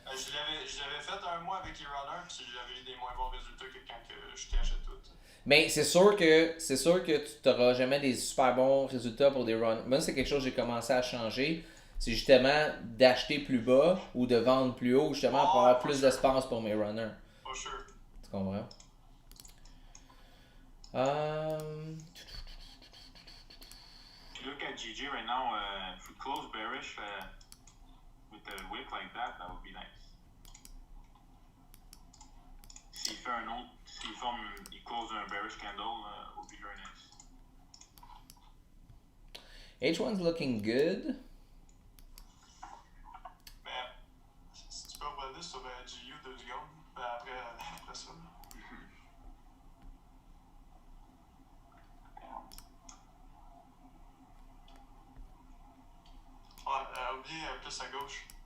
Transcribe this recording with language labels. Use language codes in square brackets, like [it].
[fr] Je l'avais fait un mois avec les runners, puis j'avais eu des moins bons résultats que quand je cachais tout. Mais c'est sûr que tu n'auras jamais des super bons résultats pour des runners. Moi, c'est quelque chose que j'ai commencé à changer. C'est justement d'acheter plus bas ou de vendre plus haut, justement, pour avoir plus d'espace pour mes runners. [en] For sure. [fr] Tu comprends? [en] If you look at GG right now, if we close bearish with a wick like that would be nice. [fr] Il [en] close un bearish candle, would be very nice. H1's looking good. [fr] Mais si tu peux revenir sur GU 2 secondes, après ça. Ouais, oubliez plus à gauche.